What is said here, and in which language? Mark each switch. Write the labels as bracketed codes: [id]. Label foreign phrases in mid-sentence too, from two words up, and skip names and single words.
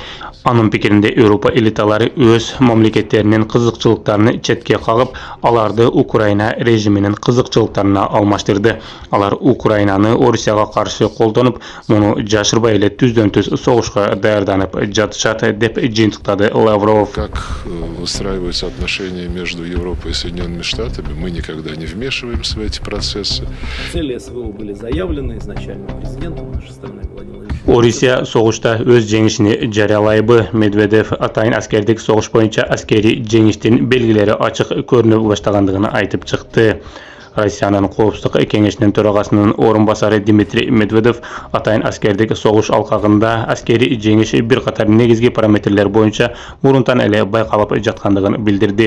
[ky] Анын пикиринде, Европа элиталары өз мамлекеттеринин кызыкчылыктарын четке кагып, аларды Украина режиминин кызыкчылыктарына алмаштырды. Алар Украинаны Орусияга каршы колдонуп, муну жашырбай эле түздөн-түз согушка даярданып жатышат деп жыйынтыктады Лавров. [ru] Как выстраиваются отношения между Европой и Соединенными Штатами, мы никогда не вмешиваемся в эти процессы. Цели СВО были заявлены изначально президентом нашей страны Владимиром Владимировичем. [ky] Орусия согушта өз жеңишин жарыялайбы. Медведев атайын аскердик согуш боюнча аскери жеңиштин белгилери ачык көрүнө баштагандыгын айтып чыкты. Россиянын коопсуздук кеңешинин төрагасынын орун басары Дмитрий Медведев атайын аскердик согуш алкагында аскери жеңиш бир катар негизги параметрлер боюнча мурунтан эле байкалып жаткандыгын билдирди.